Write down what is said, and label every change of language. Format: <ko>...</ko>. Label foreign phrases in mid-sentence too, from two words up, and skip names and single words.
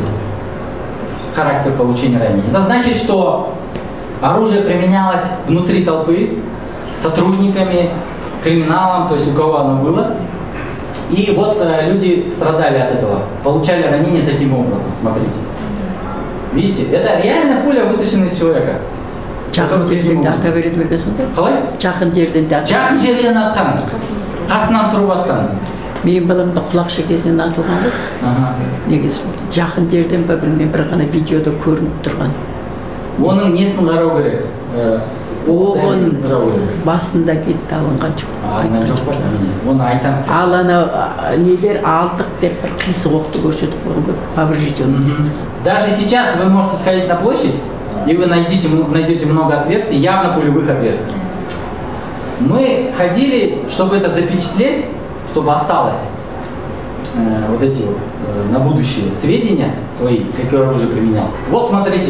<ru>Характер получения ранений. Это значит, что оружие применялось внутри толпы, сотрудниками, криминалом, то есть у кого оно было. И вот люди страдали от этого, получали ранения таким образом, смотрите. Видите, это реально пуля, вытащенная из человека.</ru> <kk>Жақын жерден ата береді ме екен сонда? Қалай? Жақын жерден ата. Жақын жерден атқан. Қасынан тұрып атқан. Менің балам да құлақ шекесінен атылған ғой. Негізі жақын жерден ба білмеймін, бір ғана видеода көрініп тұрған. Оның несін қарау керек? Басында кетті, алынған жоқ. Оны айтамыз. Ал ана нелер алдық деп бір қисық оқты көрсетіп қойған ғой,</kk> <ru>поврежденный. Даже сейчас вы можете сходить на площадь, и вы найдете много отверстий, явно пулевых отверстий. Мы ходили, чтобы это запечатлеть, чтобы осталось вот эти вот на будущее сведения свои, какое оружие применял.</ru>